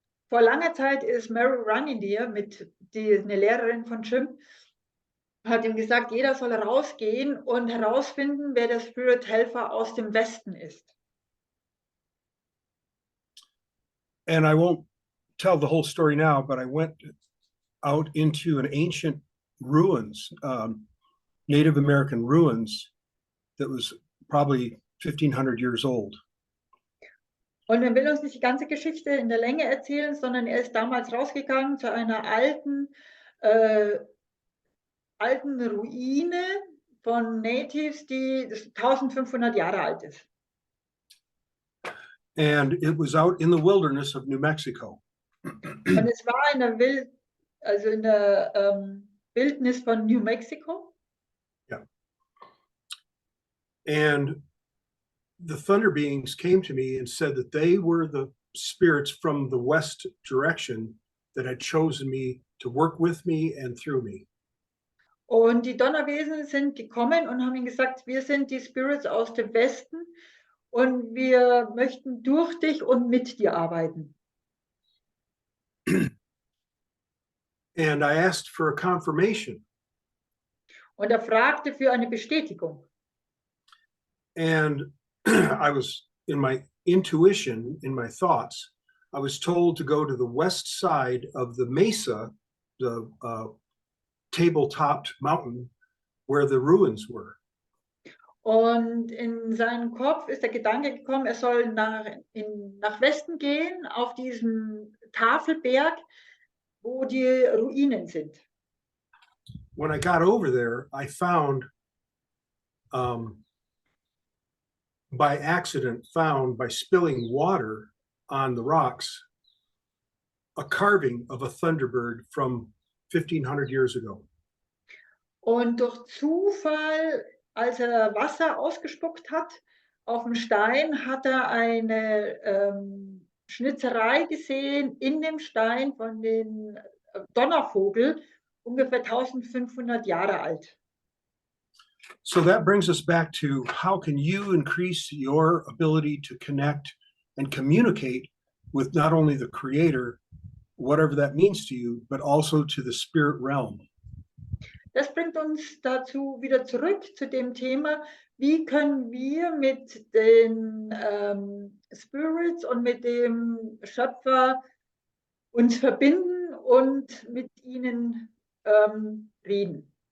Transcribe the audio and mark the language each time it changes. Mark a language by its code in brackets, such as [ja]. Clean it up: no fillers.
[de] Vor langer Zeit ist Mary Running Deer, eine Lehrerin von Jim, hat ihm gesagt, jeder soll rausgehen und herausfinden, wer der Spirit-Helfer aus dem Westen ist. [en] And I won't tell the whole story now, but I went out into an ancient ruins, Native American ruins, that was probably 1,500 years old. [de] Und er will uns nicht die ganze Geschichte in der Länge erzählen, sondern er ist damals rausgegangen zu einer alten Ruine von Natives, die 1500 Jahre alt ist. [en] And it was out in the wilderness of New Mexico. [de] Und es war in der Wildnis von New Mexico. [en] Yeah. And the thunder beings came to me and said that they were the spirits from the west direction that had chosen me to work with me and through me. [de] Und die Donnerwesen sind gekommen und haben ihm gesagt, wir sind die Spirits aus dem Westen und wir möchten durch dich und mit dir arbeiten. [en] And I asked for a confirmation. [de] Und er fragte für eine Bestätigung. [en] And I was in my intuition, in my thoughts, I was told to go to the west side of the mesa, the table-topped mountain where the ruins were. [de] Und in seinen Kopf ist der Gedanke gekommen, er soll nach Westen gehen, auf diesem Tafelberg, wo die Ruinen sind. [en] When I got over there, I found, by accident, by spilling water on the rocks, a carving of a thunderbird from 1500 years ago. [de] Und durch Zufall, als er Wasser ausgespuckt hat, auf dem Stein hat er eine Schnitzerei gesehen in dem Stein von dem Donnervogel, ungefähr 1500 Jahre alt. [en] So that brings us back to how can you increase your ability to connect and communicate with not only the creator, whatever that means to you, but also to the spirit realm. [de] Das bringt uns dazu wieder zurück zu dem Thema, wie können wir mit den Spirits und mit dem Schöpfer uns verbinden und mit ihnen reden.